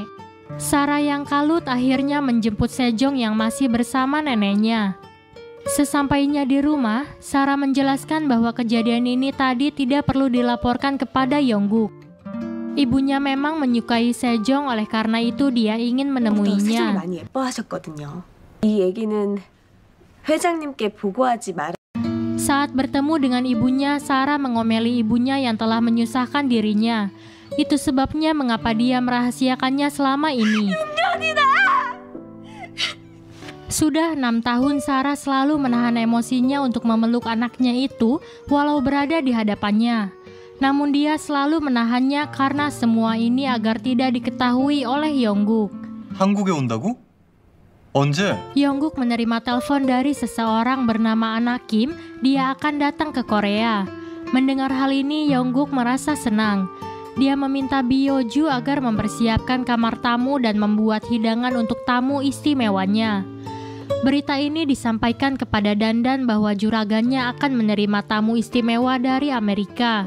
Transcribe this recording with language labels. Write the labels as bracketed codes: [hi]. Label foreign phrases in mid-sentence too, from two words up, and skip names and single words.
[id] Sarah yang kalut akhirnya menjemput Sejong yang masih bersama neneknya. Sesampainya di rumah, Sarah menjelaskan bahwa kejadian ini tadi tidak perlu dilaporkan kepada Yongguk. Ibunya memang menyukai Sejong, oleh karena itu dia ingin menemuinya. [ko] 많이 예뻐하셨거든요. 이 얘기는 회장님께 보고하지 말. [id] Saat bertemu dengan ibunya, Sarah mengomeli ibunya yang telah menyusahkan dirinya. Itu sebabnya mengapa dia merahasiakannya selama ini. Sudah 6 tahun Sarah selalu menahan emosinya untuk memeluk anaknya itu walau berada di hadapannya. Namun dia selalu menahannya karena semua ini agar tidak diketahui oleh Yongguk. [ko] 한국에 온다고? 언제? [id] Yongguk menerima telepon dari seseorang bernama Anakim. Dia akan datang ke Korea. Mendengar hal ini, Yongguk merasa senang. Dia meminta Byoju agar mempersiapkan kamar tamu dan membuat hidangan untuk tamu istimewanya. Berita ini disampaikan kepada Dandan bahwa juragannya akan menerima tamu istimewa dari Amerika.